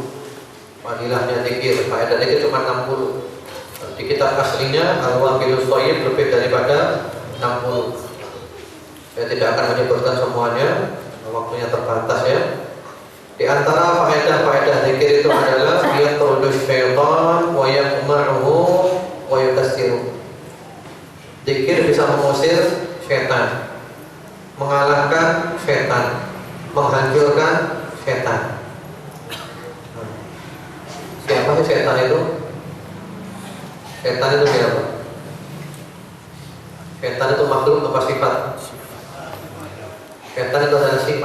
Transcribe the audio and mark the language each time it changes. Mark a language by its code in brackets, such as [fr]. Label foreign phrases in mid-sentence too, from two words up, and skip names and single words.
[id] Fadilahnya zikir, faedah zikir cuma 60. Di kitab aslinya Al-Wabilus Thayyib lebih daripada 60. Saya tidak akan menyebutkan semuanya, waktunya terbatas ya. Di antara faedah-faedah zikir itu adalah [ar] يطرد الشيطان ويقمعه ويكسره. [id] Zikir bisa mengusir syaitan, mengalahkan syaitan, menghancurkan syaitan. Siapa sih syaitan itu? Syaitan itu siapa? Syaitan itu makhluk apa sifat? Syaitan itu adalah sifat.